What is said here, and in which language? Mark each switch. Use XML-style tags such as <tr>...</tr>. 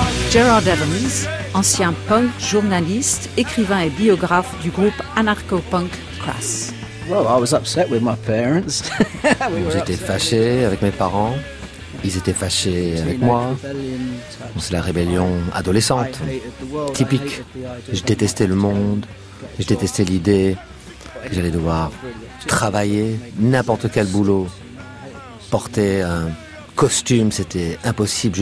<fr>Gerard Evans, ancien punk, journaliste, écrivain et biographe du groupe anarcho-punk Crass.</fr> <en>Well, I was upset with my parents.</en> <fr>J'étais fâché avec mes parents. Ils étaient fâchés avec moi. C'est la rébellion adolescente, typique. Je détestais le monde. Je détestais l'idée que j'allais devoir travailler n'importe quel boulot, porter un costume, c'était impossible.</fr>